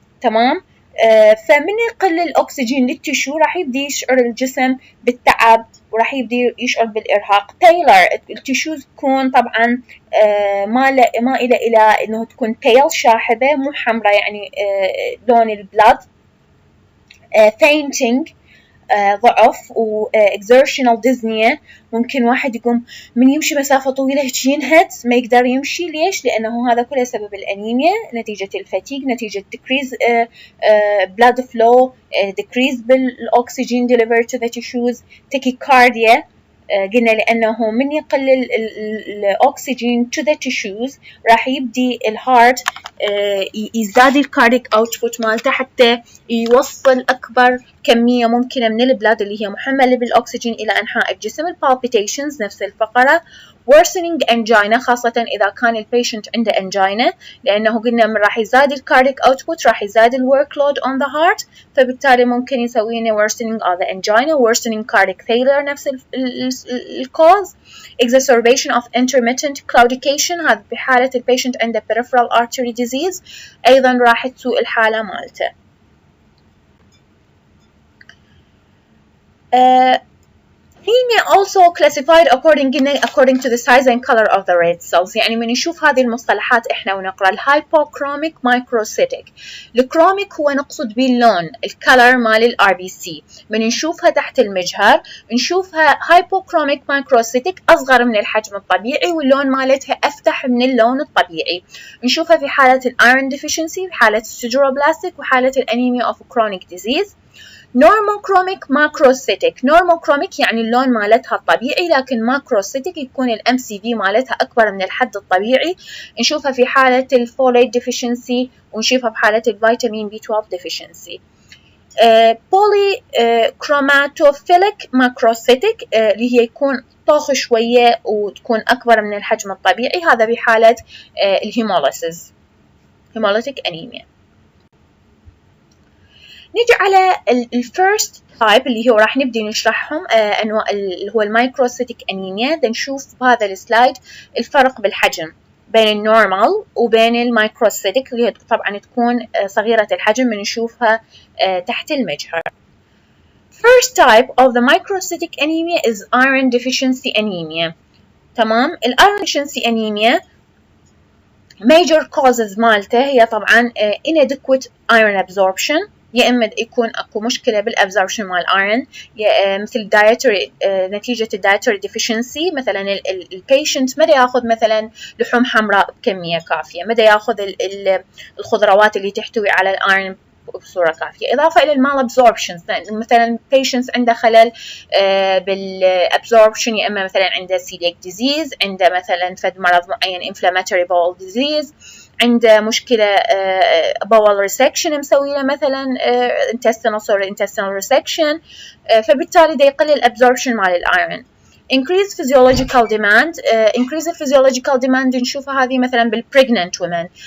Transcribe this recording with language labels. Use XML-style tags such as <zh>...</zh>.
<ar>تمام؟ فمن يقل الأكسجين للتشو راح يبدي يشعر الجسم بالتعب وراح يبدي يشعر بالإرهاق. تايلر التشوز تكون طبعا مائلة إلى إنه تكون pale شاحبة مو حمراء يعني لون البلاد.</ar> <en>fainting ضعف و exertional dyspnea.</en> <ar>ممكن واحد يقوم من يمشي مسافة طويلة هيك ينهد ما يقدر يمشي. ليش؟ لأنه هذا كله سبب الأنيميا نتيجة الفتيج، نتيجة</ar> <en>decrease blood flow,</en> <ar>decrease بالأكسجين delivered to the tissues. tachycardia قلنا لأنه من يقل الأكسجين</ar> <en>to the tissues</en> <ar>راح يبدي الهارت يزداد الكارديك اوتبوت مالته حتى يوصل أكبر كمية ممكنة من البلاد اللي هي محملة بالأكسجين إلى أنحاء الجسم. palpitations نفس الفقرة. worsening angina خاصة إذا كان البيشنت عنده angina لأنه قلنا من راح يزاد الكارديك اوتبوت راح يزاد الworkload on the heart فبالتالي ممكن يسوي لنا</ar> <en>worsening of the angina. worsening cardiac failure نفس الكوز. exacerbation of intermittent claudication</en> <ar>هذا بحالة البيشنت عنده</ar> <en>peripheral artery disease</en> <ar>أيضا راح تسوء الحالة مالته.</ar> <en>Anemia also classified according to the size and color of the red cells.</en> <ar>يعني من نشوف هذه المصطلحات إحنا ونقرأ الهايبوكروميك مايكروسيتيك. الكروميك هو نقصد به اللون الكلر مال ال RBC. من نشوفها تحت المجهر نشوفها هايبوكروميك مايكروسيتيك أصغر من الحجم الطبيعي واللون مالتها أفتح من اللون الطبيعي. نشوفها في حالة الأيرون deficiency، في حالة السيدروبلاستيك، وحالة الأنيميا of chronic disease.</ar> <en>normochromic macrocytic.</en> <ar>normochromic يعني اللون مالتها الطبيعي لكن macrocytic يكون ال MCV مالتها أكبر من الحد الطبيعي. نشوفها في حالة الفوليت deficiency ونشوفها في حالة الفيتامين B12 deficiency. polychromatophilic macrocytic اللي هي يكون طاخ شوية وتكون أكبر من الحجم الطبيعي. هذا بحالة الهيموليسيس hemolytic anemia. نيجي على الفيرست تايب اللي هو راح نبدي نشرحهم انواع اللي هو المايكروسيتيك انيميا. نشوف بهذا السلايد الفرق بالحجم بين النورمال وبين المايكروسيتيك اللي هي طبعا تكون صغيرة الحجم بنشوفها تحت المجهر.</ar> <en>First type of the microcytic anemia is iron deficiency anemia.</en> <ar>تمام.</ar> <en>iron deficiency anemia major causes</en> <ar>مالته هي طبعا</ar> <en>inadequate iron absorption.</en> <ar>يا إما يكون أكو مشكلة بالأبزوربشن مال الأيرون مثل dietary نتيجة الدايتري deficiency. مثلا البيشنت ما ياخذ مثلا لحوم حمراء بكمية كافية، ما ياخذ الخضروات اللي تحتوي على الأيرون بصورة كافية. إضافة إلى المال أبزوربشن مثلا patients عنده خلل بالأبزوربشن، يا إما مثلا عنده celiac disease، عنده مثلا فد مرض معين</ar> <en>inflammatory bowel disease،</en> <ar>عنده مشكلة bowel resection مسوي له مثلا</ar> <en>intestinal resection</en> <ar>فبالتالي ده يقل الابزوربشن مال الايرون.</ar> <en>increase physiological demand. increase physiological demand</en> <ar>نشوفها هذه مثلا</ar> <en>بالpregnant women.</en>